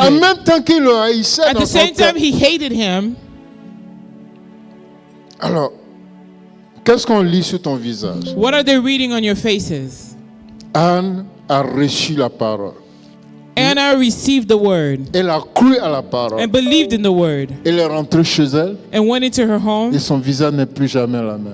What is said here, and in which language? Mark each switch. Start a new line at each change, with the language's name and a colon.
French: même temps qu'il le haïssait
English: At
French: dans
English: the
French: son
English: same
French: cœur.
English: time, he hated him.
French: Alors, qu'est-ce qu'on lit sur ton visage?
English: What are they reading on your faces?
French: Anne a reçu la parole.
English: Anna received the word
French: Elle a cru à la parole.
English: and believed in the word
French: Elle est rentrée chez elle
English: and went into her home,
French: et son visage n'est plus jamais la même.